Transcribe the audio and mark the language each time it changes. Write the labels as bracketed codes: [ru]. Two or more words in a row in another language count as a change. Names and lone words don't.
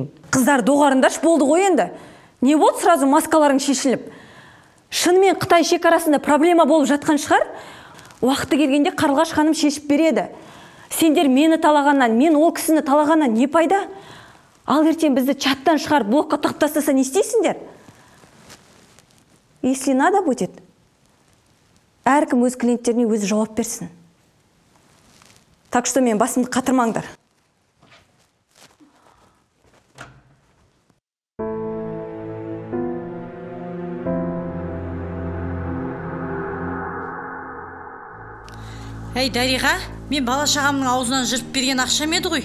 [kk] Қыздар доғарындаш болды ғой енді. Не болды сразу маскаларың шешіліп? Шынымен Қытай шекарасында проблема болып жатқан шығар? Уақыты келгенде Қарлығаш ханым шешіп береді. Сендер мені талағаннан, мен ол кісіні талағаннан не пайда? Ал ертең бізді чаттан шығар, блокқа тығып тастаса не істейсіңдер? [ru] Если надо будет, [kk] әркім өз клиенттеріне өзі жауап берсін. [ru] Так что [kk] мен басымды қатырмаңдар. Әй, Дариға, мен бала-шағамның аузынан жырып берген ақшам еді ғой.